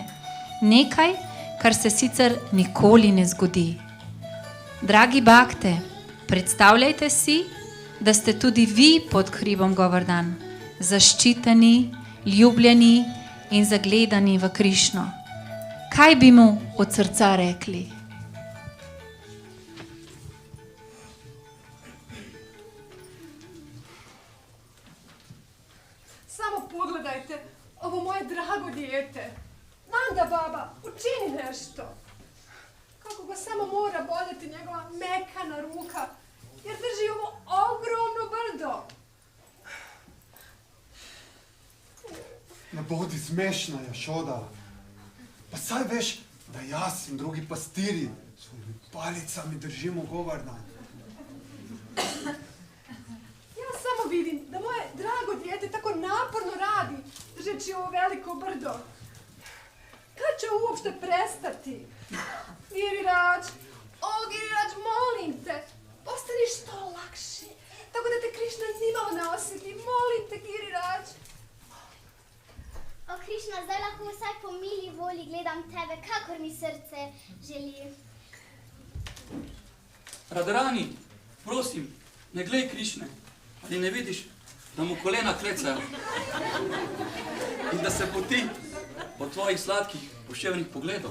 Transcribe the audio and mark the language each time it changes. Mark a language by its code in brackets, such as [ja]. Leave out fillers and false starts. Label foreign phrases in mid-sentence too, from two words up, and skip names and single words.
[sl] Nekaj, kar se sicer nikoli ne zgodi. Dragi bakte, predstavljajte si, da ste tudi vi pod hribom Govardhan, zaščiteni ljubljeni in zagledani v Krišno. Kaj bi mu od srca rekli? [bs] Samo pogledajte, ovo moje drago dijete. Nanda baba, učini nešto. Kako ga samo mora boljeti njegova mekana ruka, jer drži ovo ogromno brdo. [sl] Ne bodi smešna, Jašoda. Pa saj veš, da jaz in drugi pastiri svojimi palicami držimo Govardhan. [bs] Ja samo vidim da moje drago dijete tako naporno radi, držeći ovo veliko brdo. Kad će uopšte prestati? Girirač, o Girirač, molim te, postani što lakši, tako da te Krišna nimalo ne osjeti. Molim te, Girirač. [sl] O Krišna, zdaj lahko vsaj po mili volji gledam tebe, kakor mi srce želi. Radharani, prosim, ne glej Krišne. Ali ne vidiš, da mu kolena klecajo? In da se poti od tvojih sladkih, poščevenih pogledov.